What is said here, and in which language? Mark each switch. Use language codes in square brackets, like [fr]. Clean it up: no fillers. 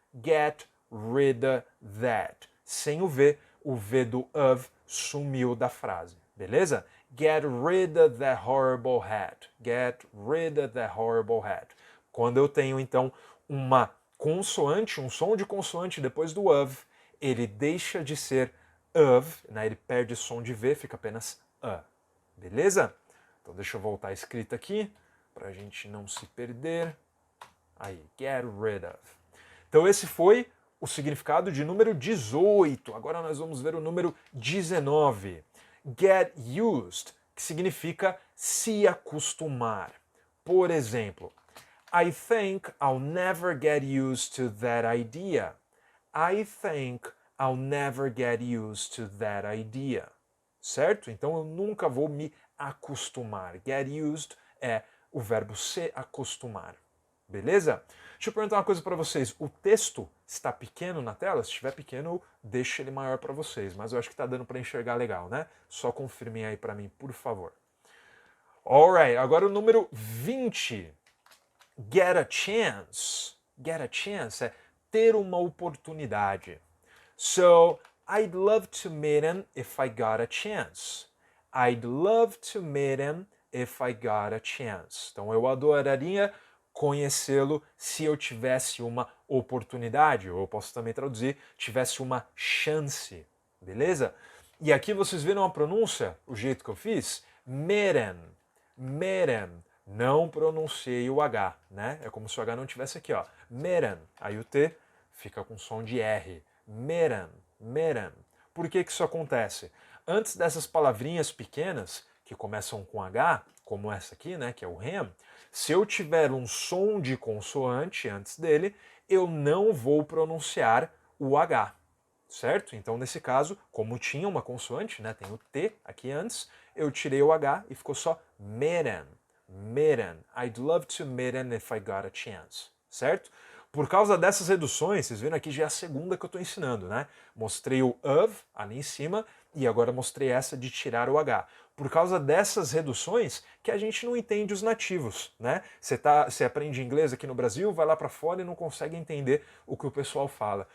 [en] Get rid of that. [pt] Sem o V do of sumiu da frase, beleza? [en] Get rid of that horrible hat. Get rid of that horrible hat. [pt] Quando eu tenho, então, uma consoante, um som de consoante depois do of, ele deixa de ser of, né? Ele perde som de V, fica apenas a. Beleza? Então deixa eu voltar a escrita aqui, para a gente não se perder. Aí, get rid of. Então esse foi o significado de número 18. Agora nós vamos ver o número 19. Get used, que significa se acostumar. Por exemplo, [en] I think I'll never get used to that idea. I think I'll never get used to that idea. [pt] Certo? Então eu nunca vou me acostumar. Get used é o verbo se acostumar. Beleza? Deixa eu perguntar uma coisa para vocês. O texto está pequeno na tela? Se estiver pequeno, eu deixo ele maior para vocês. Mas eu acho que está dando para enxergar legal, né? Só confirmem aí para mim, por favor. [en] Alright, [pt] agora o número 20. [en] Get a chance. Get a chance [pt] é ter uma oportunidade. [en] So, I'd love to meet him if I got a chance. I'd love to meet him if I got a chance. [pt] Então, eu adoraria conhecê-lo se eu tivesse uma oportunidade, ou eu posso também traduzir, tivesse uma chance, beleza? E aqui vocês viram a pronúncia, o jeito que eu fiz? Meeting, meeting. Não pronunciei o H, né? É como se o H não tivesse aqui, ó. Meeting. Aí o T fica com som de R. Meeting, meeting. Por que isso acontece? Antes dessas palavrinhas pequenas, que começam com H, como essa aqui, né, que é o ham, se eu tiver um som de consoante antes dele, eu não vou pronunciar o H, certo? Então, nesse caso, como tinha uma consoante, né, tem o T aqui antes, eu tirei o H e ficou só meeting, meeting. [en] I'd love to meet him if I got a chance, [pt] certo? Por causa dessas reduções, vocês viram aqui já é a segunda que eu estou ensinando, né? Mostrei o of ali em cima e agora mostrei essa de tirar o H. Por causa dessas reduções que a gente não entende os nativos, né? Você aprende inglês aqui no Brasil, vai lá para fora e não consegue entender o que o pessoal fala.